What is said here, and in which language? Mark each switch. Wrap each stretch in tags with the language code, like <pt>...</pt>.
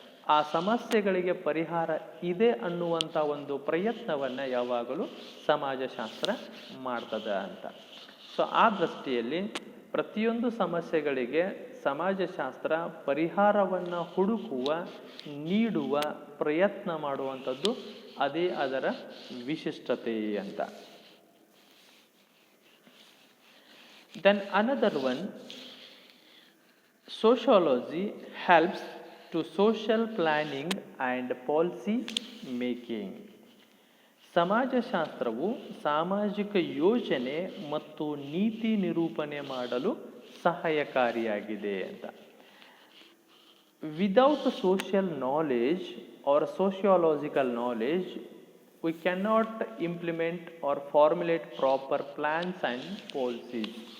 <kn>ಆ ಸಮಸ್ಯೆಗಳಿಗೆ ಪರಿಹಾರ ಇದೆ ಅನ್ನುವಂಥ ಒಂದು ಪ್ರಯತ್ನವನ್ನು ಯಾವಾಗಲೂ ಸಮಾಜಶಾಸ್ತ್ರ ಮಾಡ್ತದೆ ಅಂತ. ಸೊ ಆ ದೃಷ್ಟಿಯಲ್ಲಿ ಪ್ರತಿಯೊಂದು ಸಮಸ್ಯೆಗಳಿಗೆ ಸಮಾಜಶಾಸ್ತ್ರ ಪರಿಹಾರವನ್ನು ಹುಡುಕುವ, ನೀಡುವ ಪ್ರಯತ್ನ ಮಾಡುವಂಥದ್ದು ಅದೇ ಅದರ ವಿಶಿಷ್ಟತೆ ಅಂತ.</kn> <en>Then another one, sociology helps to social planning and policy making.</en> <kn>ಸಮಾಜಶಾಸ್ತ್ರವು ಸಾಮಾಜಿಕ ಯೋಜನೆ ಮತ್ತು ನೀತಿ ನಿರೂಪಣೆ ಮಾಡಲು ಸಹಾಯಕಾರಿಯಾಗಿದೆ ಅಂತ.</kn> <en>Without social knowledge or sociological knowledge we cannot implement or formulate proper plans and policies.</en>